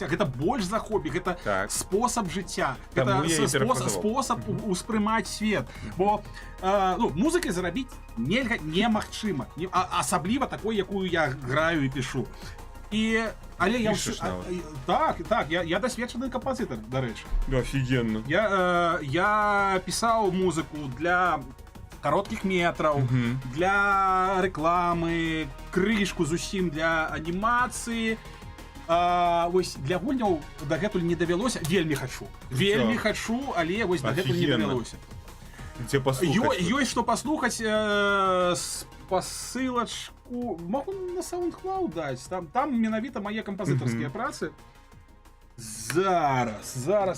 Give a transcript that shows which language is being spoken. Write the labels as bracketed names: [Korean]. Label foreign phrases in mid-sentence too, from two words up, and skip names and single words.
[Belarusian] Гэта больш за хобі, гэта спосаб жыцця. Гэта спосаб успрымаць свет. Бо музыкай зарабіць нельга немагчыма. Асабліва такой, якую я граю і пішу. Але я Пішеш нават. [Ukrainian] так, я досвідчений композитор, до речі. [Russian] Офігенно. [Ukrainian] Я писав музику для коротких метрів, для реклами, кришку з усім для анімації. [Belarusian] Ось для гульняў дагэтуль не давялося, вельмі хачу, але вось дагэтуль не давялося. Дзе паслухаць? Ёсць што паслухаць, спасылачку могу на SoundCloud даць, там менавіта мае кампазітарскія працы. Зараз.